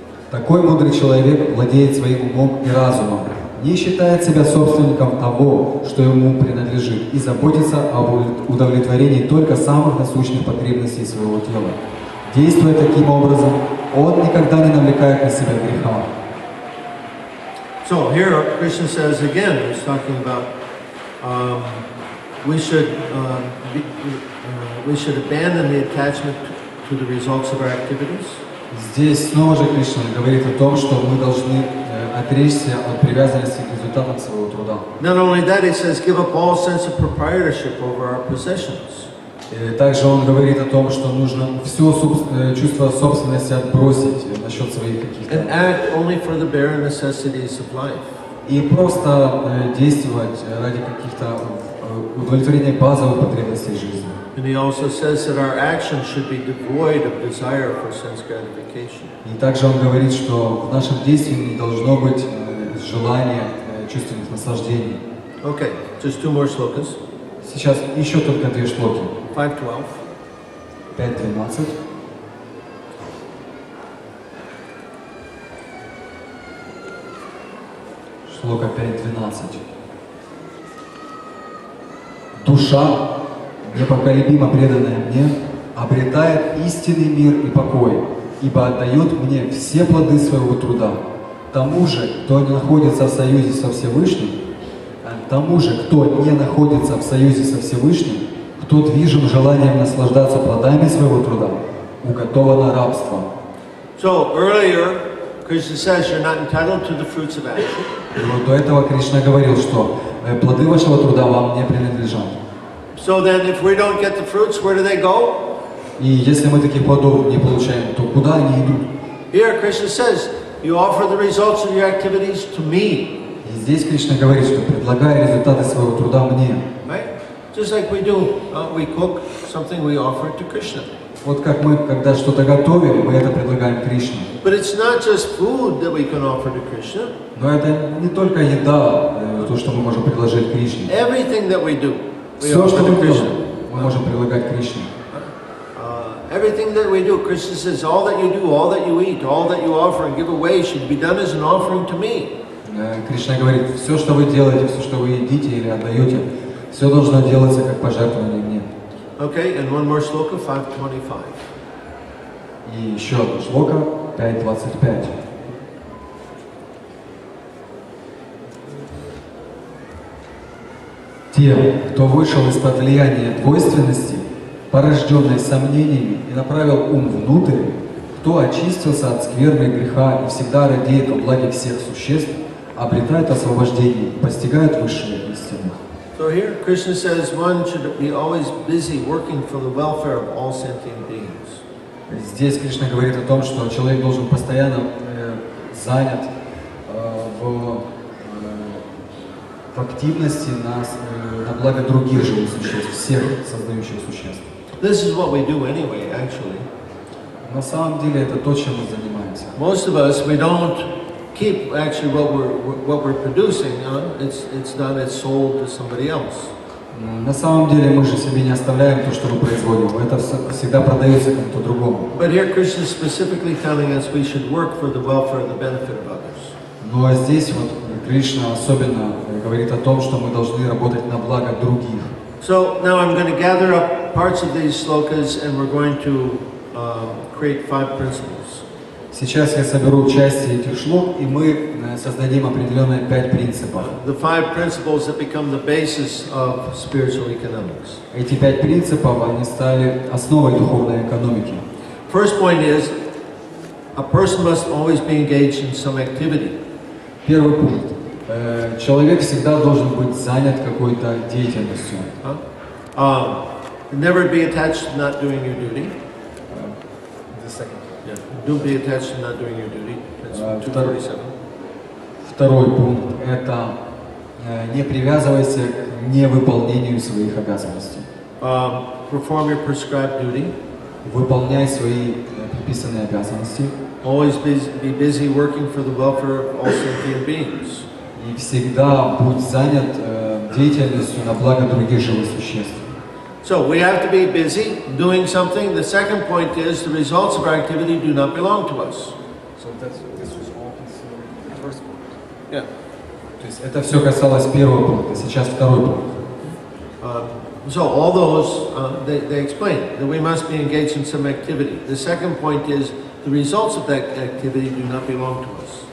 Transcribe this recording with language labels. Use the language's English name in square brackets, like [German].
[Russian] Такой мудрый человек владеет своим умом и разумом, не считает себя собственником того, что ему принадлежит, и заботится об удовлетворении только самых насущных потребностей своего тела. Действуя таким образом, он никогда не навлекает на себя греха. [English] So here Krishna says again, he's talking about we should abandon the attachment to the results of our activities. [Russian] Здесь снова же Кришна говорит о том, что мы должны отречься от привязанности к результатам своего труда. [English] Not only that, he says, give up all sense of proprietorship over our possessions. [Russian] Также он говорит о том, что нужно все чувство собственности отбросить насчет своих каких-то. [English] And act only for the bare necessities of life. [Russian] И просто действовать ради каких-то удовлетворения базовых потребностей жизни. [English] And he also says that our actions should be devoid of desire for sense gratification. [Russian] И также он говорит, что в нашем действии не должно быть желания чувственных наслаждений. [English] Okay, just two more slokas. [Russian] Сейчас еще только две шлоки. [English] 5:12. [Russian] 5.12. Шлока 5.12. Душа, непоколебимо преданная мне, обретает истинный мир и покой, ибо отдает мне все плоды своего труда. Тому же, кто не находится в союзе со Всевышним, кто движим желанием наслаждаться плодами своего труда, уготовано рабство. [English] So earlier, Krishna says you're not entitled to the fruits of action. [Russian] И вот до этого Кришна говорил, что плоды вашего труда вам не принадлежат. [English] So then if we don't get the fruits, where do they go? [Russian] И если мы таких плодов не получаем, то куда они идут? [English] Here Krishna says, you offer the results of your activities to me. [Russian] И здесь Кришна говорит, что предлагая результаты своего труда мне. [English] Right? Just like we do, we cook something, we offer it to Krishna. [Russian] Вот как мы, когда что-то готовим, мы это предлагаем Кришне. [English] But it's not just food that we can offer to Krishna. [Russian] Но это не только еда, то, что мы можем предложить Кришне. [English] Everything that we do, we [Russian] Все, что [English] offer to [Russian] мы делаем, [English] Krishna. [Russian] мы можем предлагать Кришне. [English] Everything that we do, Krishna says, all that you do, all that you eat, all that you offer and give away should be done as an offering to me. [Russian] Кришна говорит, все, что вы делаете, все, что вы едите или отдаете, все должно делаться как пожертвование мне. [English] Okay, and one more sloka, 525. [Russian] И еще одна шлока, 5.25. Те, кто вышел из-под влияния двойственности, порожденной сомнениями, и направил ум внутрь, кто очистился от скверны и греха и всегда радеет о благе всех существ, обретает освобождение, постигает высшую истину. [English] So here Krishna says one should be always busy working for the welfare of all sentient beings. [Russian] Здесь Кришна говорит о том, что человек должен постоянно занят в активности на благо других живых существ, всех создающих существ. [English] This is what we do anyway, actually. [Russian] На самом деле это то, чем мы занимаемся. [English] Most of us, we don't keep actually what we're producing. It's done, it's sold to somebody else. [Russian] На самом деле мы же себе не оставляем то, что мы производим. Это всегда продается кому-то другому. [English] But here Krishna is specifically telling us we should work for the welfare and the benefit of others. [Russian] Но здесь вот Кришна особенно говорит о том, что мы должны работать на благо других. [English] So now I'm going to gather up parts of these slokas and we're going to create 5 principles. [Russian] Сейчас я соберу части этих шлок, и мы создадим определенные 5 принципов. [English] The 5 principles that become the basis of spiritual economics. [Russian] Эти 5 принципов, они стали основой духовной экономики. [English] First point is, a person must always be engaged in some activity. [Russian] Первый пункт. Человек всегда должен быть занят какой-то деятельностью. [English] Never be attached to not doing your duty. Yeah. Don't be attached to not doing your duty. That's 247. [Russian] Второй пункт – это не привязывайся к невыполнению своих обязанностей. [English] Perform your prescribed duty. [Russian] Выполняй свои предписанные обязанности. [English] Always be busy working for the welfare of all sentient beings. [Russian] И всегда будь занят деятельностью на благо других живых существ. [English] So we have to be busy doing something. The second point is the results of our activity do not belong to us. So this was all considered the first point. Yeah. [Russian] То есть это все касалось первого пункта, сейчас второй пункт. [English] So all those, they explain that we must be engaged in some activity. The second point is the results of that activity do not belong to us.